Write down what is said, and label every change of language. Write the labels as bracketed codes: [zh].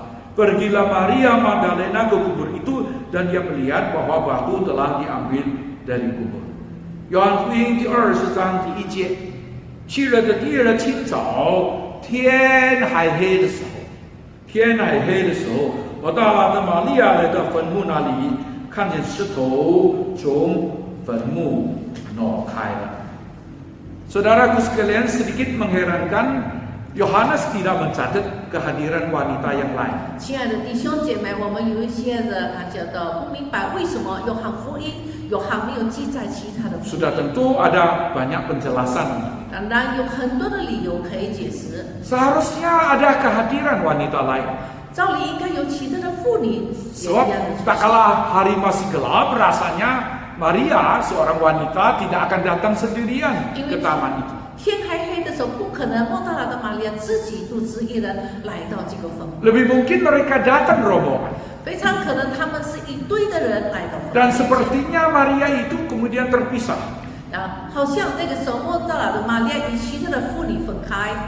[id] Pergilah Maria Magdalena ke kubur itu dan dia melihat bahwa batu telah diambil dari kubur. [zh] 约翰福音第20章第1节，去了的第二清早，天还黑的时候，抹大拉的玛利亚来到坟墓那里，看见石头从坟墓挪开了。 [id] Saudaraku sekalian, sedikit mengherankan Yohanes tidak mencatat kehadiran wanita yang lain. [zh] 亲爱的弟兄姐妹，我们有一些人觉得不明白为什么约翰福音约翰没有记载其他的福音。 [id] Sudah tentu ada banyak penjelasan. [zh] 当然有很多的理由可以解释。 [id] Seharusnya ada kehadiran wanita lain. [zh] 照理应该有其他的妇女也一 [id] Sebab [zh] 样的出 [id] tak [zh] 现。 [id] kala hari masih gelap, rasanya Maria, seorang wanita, tidak akan datang sendirian ke taman itu. [zh] 天还黑的时候，不可能莫大拉的玛利亚自己独自一人来到这个坟墓， [id] Lebih mungkin mereka datang rombongan. [zh] 非常可能他们是一堆的人来到坟墓。 [id] Dan sepertinya Maria itu kemudian terpisah. [zh] 好像那个时候莫大拉的玛利亚与其他的妇女分开。